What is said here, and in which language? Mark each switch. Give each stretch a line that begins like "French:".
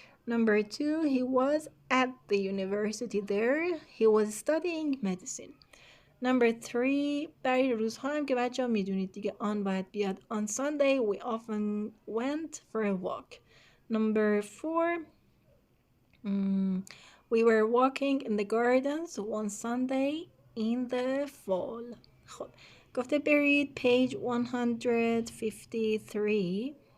English: Number 2 he was at the university there. He was studying medicine.
Persian: Number 3 برای روزها هم که بچه ها میدونید دیگه آن باید بیاد.
English: On Sunday we often went for a walk. Number 4 we were walking in the gardens one Sunday in the fall.
Persian: خب گفته برید page 153.